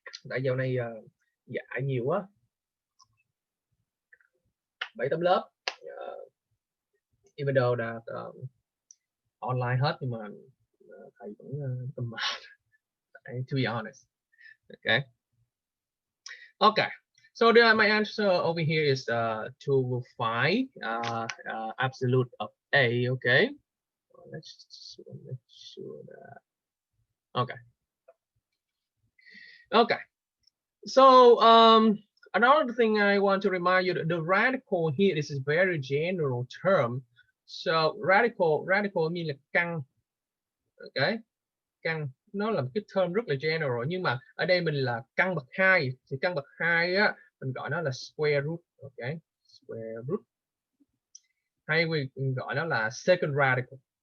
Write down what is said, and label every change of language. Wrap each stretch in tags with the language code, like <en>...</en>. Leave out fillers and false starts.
<vi>Tại dạo này dạy nhiều quá. 7 tấm lớp.</vi> <en>Even though that online</en> <vi>hết nhưng mà thầy vẫn tâm mệt.</vi> <en>To be honest. Okay. Okay. So my answer over here is 2 over 5 absolute of a. Okay. Let's make sure that. Okay. Okay. So another thing I want to remind you that the radical here, this is very general term. So radical mean</en> <vi>là căn.</vi> <en>Okay.</en> <vi>Căn nó là một cái term rất là general, nhưng mà ở đây mình là căn bậc 2 thì căn bậc 2 á mình gọi nó là square root. Okay. Square root. Hay mình gọi nó là second radical.</vi>